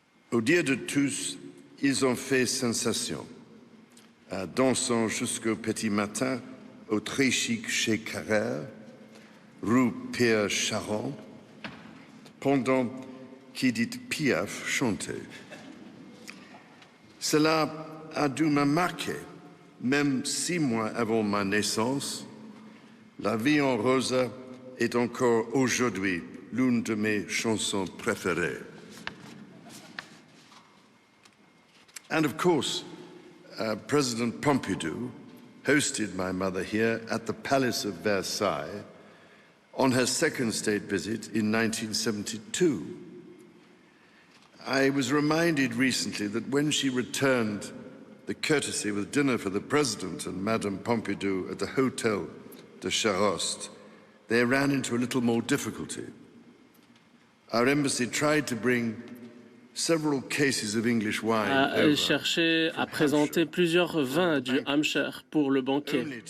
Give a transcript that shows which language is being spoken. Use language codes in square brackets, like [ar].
[fr] Au dire de tous, ils ont fait sensation, dansant jusqu'au petit matin au très chic chez Carrère, rue Pierre Charon, pendant qu'Édith Piaf chantait. Cela a dû me marquer, même 6 mois avant ma naissance. La vie en rose est encore aujourd'hui l'une de mes chansons préférées. [en] And of course, President Pompidou hosted my mother here at the Palace of Versailles on her second state visit in 1972. I was reminded recently that when she returned the courtesy with dinner for the President and Madame Pompidou at the Hotel de Charost, they ran into a little more difficulty. Our embassy tried to bring several cases of English wine [fr] a cherché à présenter plusieurs vins du Hampshire pour le banquet.